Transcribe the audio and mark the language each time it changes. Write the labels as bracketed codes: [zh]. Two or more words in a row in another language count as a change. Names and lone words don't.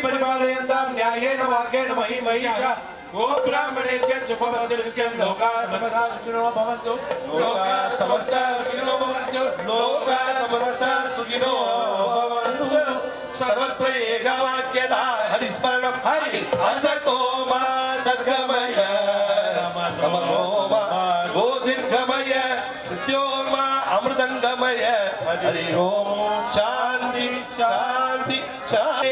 [sa] പരിപാലയന്താം ന്യായേന വാക്കേന മഹി മഹീഷ ഗോ ബ്രാഹ്മണേഭ്യ ശുഭമതിർനിത്യം ലോകാ സമസ്താ സുഖിനോ ഭവന്തു ലോകാ സമസ്താ സുഖിനോ ഭവന്തു ലോകാ സമസ്താ സുഖിനോ ഭവന്തു സർവത്ര ഏകവാക്യത ഹരിസ്മരണം ഹരി അസതോ മാ സദ്ഗമയ തമസോ മാ ഗോദീർഘമയ മൃത്യോർമാ അമൃതംഗമയ ഹരി ഓം ശാന്തി ശാന്തി ശാന്തി.